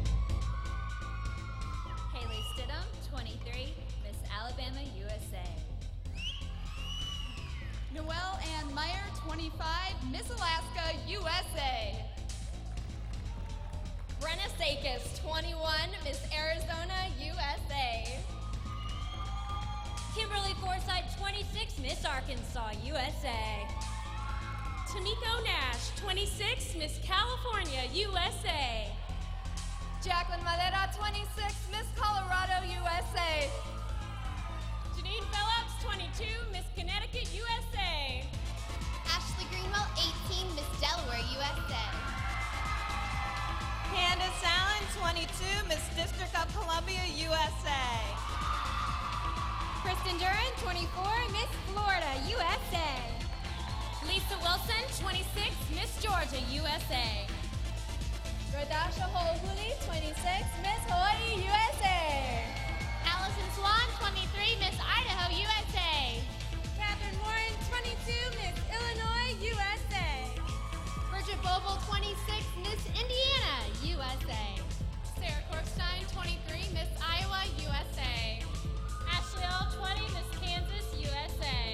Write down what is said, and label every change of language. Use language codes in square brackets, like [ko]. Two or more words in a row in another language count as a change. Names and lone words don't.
[en] Haley Stidham, 23, Miss Alabama, USA. Noelle Ann Meyer, 25, Miss Alaska, USA. Brenna Sakis, 21, Miss Arizona, USA. Kimberly Forsythe, 26, Miss Arkansas, USA. Tamiko Nash, 26, Miss California, USA. Jacqueline Madera, 26, Miss Colorado, USA. Janine Phillips, 22, Miss Connecticut, USA. Ashley Greenwell, 18, Miss Delaware, USA. Candace Allen, 22, Miss District of Columbia, USA. Kristen Duran, 24, Miss Florida, USA. Lisa Wilson, 26, Miss Georgia, USA. Radasha Holhuli, 26, Miss Hawaii, USA. Allison Swan, 23, Miss Idaho, USA. Catherine Warren, 22, Miss Illinois, USA. Bridget Boble, 26, Miss Indiana, USA. Sarah Korkstein, 23, Miss Iowa, USA. Ashley All, 20, Miss Kansas, USA.